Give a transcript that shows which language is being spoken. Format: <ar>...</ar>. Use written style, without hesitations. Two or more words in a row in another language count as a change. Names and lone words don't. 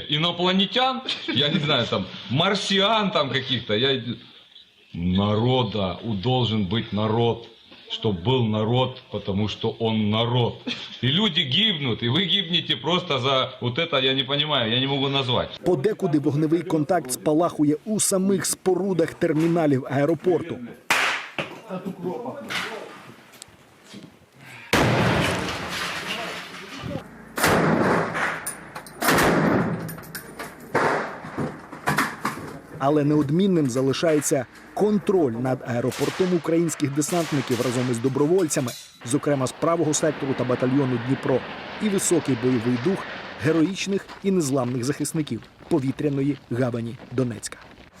<ru>Инопланетян? Я не знаю, там, марсиан там каких-то. Народа, должен быть народ, чтобы был народ, потому что он народ. И люди гибнут, и вы гибнете просто за вот это, я не понимаю, я не могу назвать.</ru> <uk>Подекуди вогневий контакт спалахує у самих спорудах терміналів аеропорту. Але неодмінним залишається контроль над аеропортом українських десантників разом із добровольцями, зокрема з правого сектору та батальйону Дніпро, і високий бойовий дух героїчних і незламних захисників повітряної гавані Донецька.</uk>